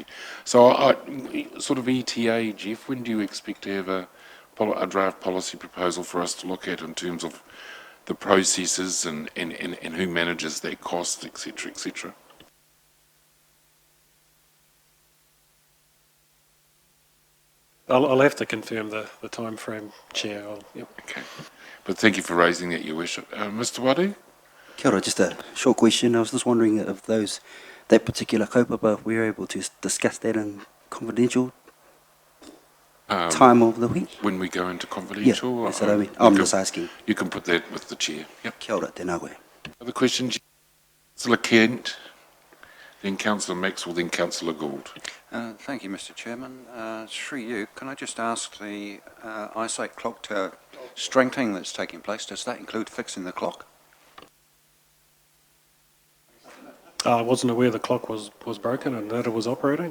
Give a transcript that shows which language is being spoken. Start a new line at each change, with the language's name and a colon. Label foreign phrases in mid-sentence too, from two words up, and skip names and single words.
English: So sort of ETA, Jeff, when do you expect to have a draft policy proposal for us to look at in terms of the processes and who manages that cost, etc., etc.? I'll have to confirm the time frame, Chair. Yep. Okay. But thank you for raising that, Your Worship. Mr. Wadu?
Māori: Kia ora,
English: just a short question. I was just wondering if that particular kaupapa, we were able to discuss that in confidential time of the week? When we go into confidential? Yeah, that's what I mean. I'm just asking. You can put that with the Chair. Yep.
Māori: Kia ora, tēnā koe.
English: Other questions? Councillor Kent, then Councillor Maxwell, then Councillor Gould. Thank you, Mr. Chairman. Through you, can I just ask the eyesight clock tower strengthening that's taking place, does that include fixing the clock? I wasn't aware the clock was broken and that it was operating.